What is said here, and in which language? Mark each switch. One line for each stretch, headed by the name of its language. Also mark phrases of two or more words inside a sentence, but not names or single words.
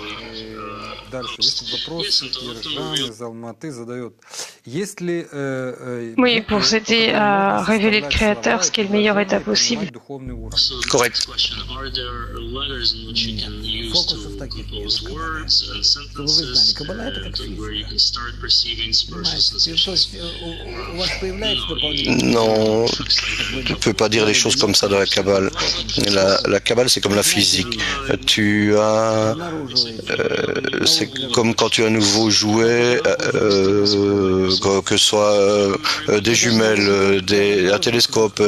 French: Oui, pour s'aider à révéler le Créateur, ce qui est le meilleur état possible. Correct.
Russian: фокусов таких нет в Каббале. Чтобы вы знали, Каббала это как физика. Понимаете? То есть у вас появляется дополнительный...
French: Non, tu ne peux pas dire les choses comme ça dans la Kabbale. La Kabbale, c'est comme la physique. Tu as, c'est comme quand tu as un nouveau jouet, que ce soit des jumelles, un télescope.